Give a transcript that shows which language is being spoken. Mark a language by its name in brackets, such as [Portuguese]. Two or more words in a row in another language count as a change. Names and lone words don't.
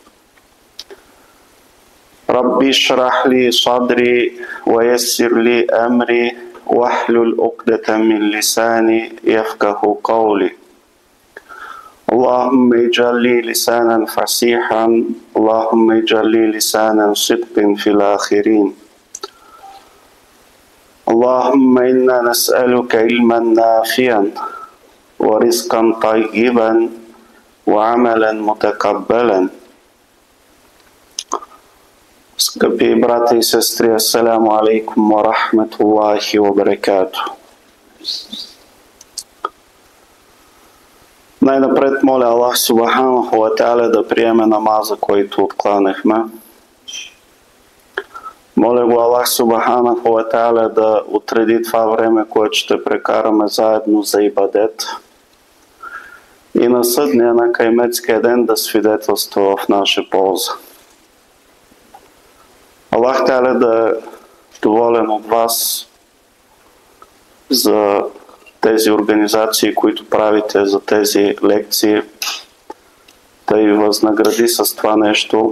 [Arabic] ربي اشرح لي صدري ويسر لي أمري واحلل عقدة من لساني يفقه قولي اللهم اجعل لي لسانا فصيحا اللهم اجعل لي لسانا صدق في الآخرين اللهم إنا نسألك علما نافعا ورزقا طيبا وعملا متقبلا. [Bulgarian] Скъпи брата и сестри, [Arabic] السلام عليكم ورحمة الله وبركاته. [Bulgarian] Най-напред моля Аллах [Arabic] سبحانه وتعالى [Bulgarian] да приеме намаза, който откланахме. Моля го Аллах [Arabic] سبحانه وتعالى [Bulgarian] да отреди това време, което ще прекараме заедно за ибадет. И на съдния, на кайметския ден да свидетелства в наша полза. [Arabic] الله تعالى [Bulgarian] да е доволен от вас за тези организации, които правите, за тези лекции, да ви възнагради с това нещо.